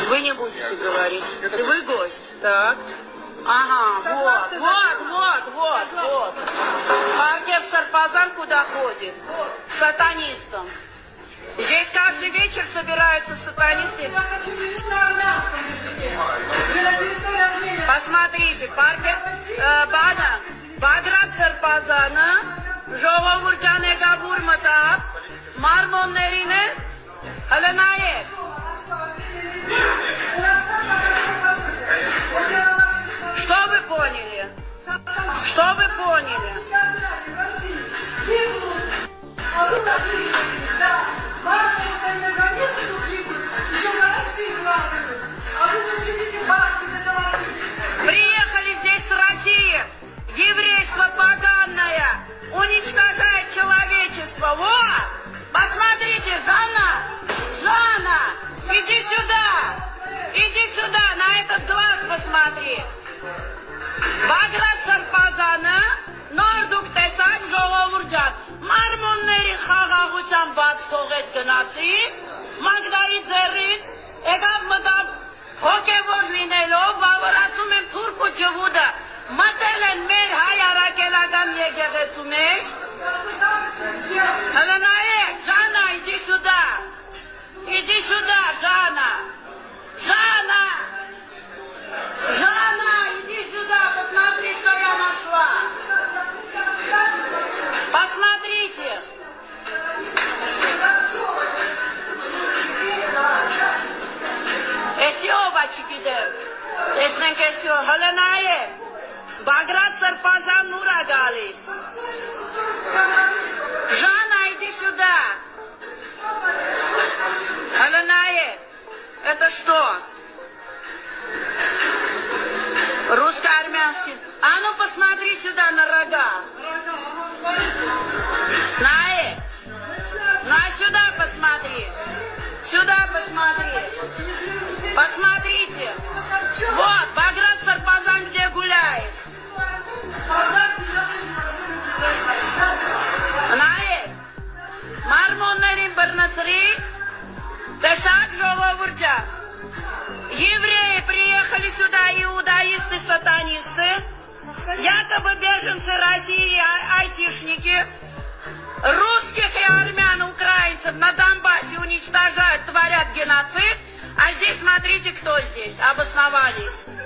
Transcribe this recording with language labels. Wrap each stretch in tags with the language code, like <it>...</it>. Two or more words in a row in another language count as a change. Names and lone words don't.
<ru>Вы не будете говорить. Вы гость, так. Ага, вот. Паркев Сарпазан куда ходит? К сатанистам. Здесь каждый вечер собираются сатанисты. Я хочу меню на армянском языке. Вы на территории Армении.</ru> <hy>Посмотрите, Паркер Բագրատ Սրբազանը ժողովուրդյան եկաբուր մտավ, մարմոններին է, հլը նայեք։</hy> <ru>Что вы поняли? Что вы поняли? Приехали здесь с России, еврейство поганое, уничтожает человечество. Вот, посмотрите, Жанна, иди сюда, на этот глаз посмотри.</ru> <hy>Բագրատ Սրբազանը նոր դուք տեսակ ժողովուրդ ջան, մարմոնների խաղաղության բաց թողեց գնացին, Մագդայի ձեռից եկավ մտավ հոգևոր լինելով, բավար ասում եմ թուրք ու ջվուդը մտել են մեր հայ առաքելական եկեղեցու մեջ։ Հələ նայեք, Ժանա,</hy> <ru>иди сюда,</ru> <hy>Ժանա,</hy> <ru>иди сюда, посмотри, что я нашла. Посмотрите.</ru> <hy>Էսիո բաչիկիդե, տեսնենք էսիո, հլնայ է, Բագրատ Սրբազանն ուր է գալիս։ Ժանա,</hy> <ru>иди сюда.</ru> <hy>Հլնայ է,</hy> <ru>это что? Русско-армянский. А ну посмотри сюда на рога. На сюда посмотри. Сюда посмотри. Посмотрите. Вот, Багдад Сарпазан где гуляет.</ru> <hy>Մարմոններին բռնցրի, տեսակ ժողովուրդը,</hy> <ru>евреи приехали сюда, иудаисты, сатанисты, якобы беженцы России, айтишники, русских и армян, украинцев на Донбассе уничтожают, творят геноцид, а здесь смотрите, кто здесь, обосновались.</ru>